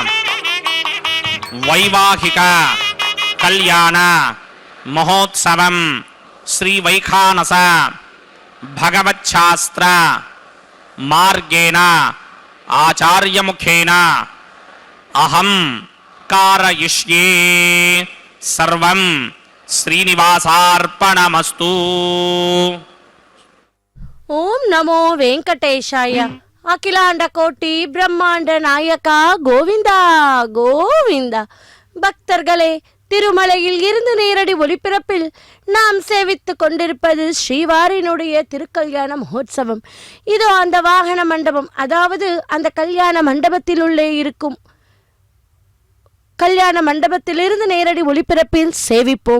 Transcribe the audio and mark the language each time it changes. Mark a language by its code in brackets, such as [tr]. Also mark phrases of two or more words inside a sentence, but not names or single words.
[sa] వైవాహిక కళ్యాణ మహోత్సవం శ్రీ వైఖానస భగవచ్ఛాస్త్ర మార్గేణ ఆచార్యముఖేన అహం కారయిష్యే. సర్వం శ్రీనివాసార్పణమస్తు. ఓం నమో వెంకటేశాయ. [ta] அகிலாண்ட கோட்டி பிரம்மாண்ட நாயகா கோவிந்தா கோவிந்தா. பக்தர்களே, திருமலையில் இருந்து நேரடி ஒளிபரப்பில் நாம் சேவித்து கொண்டிருப்பது ஸ்ரீவாரினுடைய திருக்கல்யாண மகோத்சவம். இதோ அந்த வாகன மண்டபம், அதாவது அந்த கல்யாண மண்டபத்தில் உள்ளே இருக்கும் கல்யாண மண்டபத்திலிருந்து நேரடி ஒளிபரப்பில் சேவிப்போம்.